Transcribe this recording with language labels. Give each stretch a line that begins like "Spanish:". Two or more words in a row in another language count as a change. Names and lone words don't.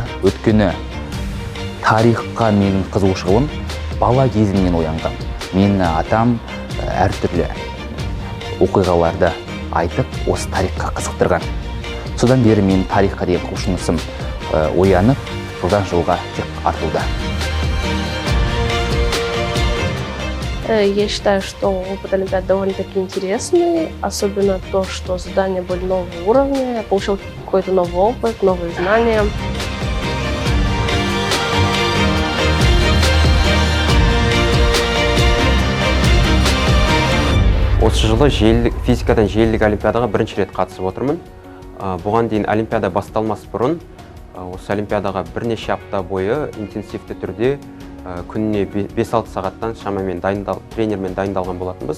Kazakh: Өткені тарихқа менің қызығушылығым бала кезімнен оянған. Мені атам әртүрлі оқиғаларды айтып, осы тарихқа қызықтырған. Содан бері мен тарихқа деген құлшынысым оянып, жылдан жылға тек артуда.
Russian: Я считаю, что опыт олимпиады довольно-таки интересный, особенно то, что задания были нового уровня, я получил какой-то новый опыт, новые знания.
Kazakh: Осы жылы физикадан желілік олимпиадаға бірінші рет қатысып отырмын. Бұған дейін олимпиада басталмас бұрын, осы олимпиадаға бірнеше апта бойы интенсивті түрде күніне 5-6 сағаттан шамамен тренермен дайындалған болатынбыз.